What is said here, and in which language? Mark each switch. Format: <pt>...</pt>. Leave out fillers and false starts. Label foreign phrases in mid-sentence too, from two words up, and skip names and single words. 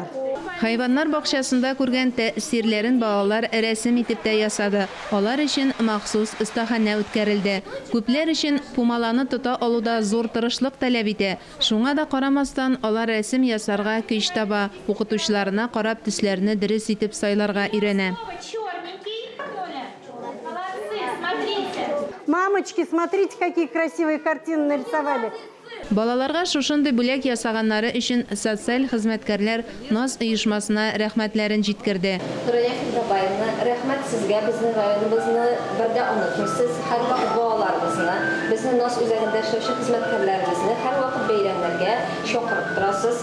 <tt>Хайваннар бакчасында күргән тәэсирләрен балалар рәсем итеп тә ясады. Алар өчен махсус остаханә үткәрелде. Күпләр өчен пумаланы тота алуда зур тырышлык таләп итә. Шуңа да карамастан, алар рәсем ясарга көч таба, укытучыларына карап төсләрне дөрес итеп сайларга өйрәнә.</tt> <ru>Мамочки, смотрите, какие красивые картины нарисовали.</ru> <tt>Балаларга шушындай бүләк ясаганнары өчен социаль хезмәткәрләр НАС оешмасына рәхмәтләрен җиткерде. Нурания Фердабаевна, рәхмәт сезгә, безнең районыбызны бердә онытмыйсыз. Һәр вакыт балаларыбызны, безнең НАС үзәгендә эшләүче хезмәткәрләребезне һәр вакыт бәйрәмнәргә чакырып торасыз.</tt>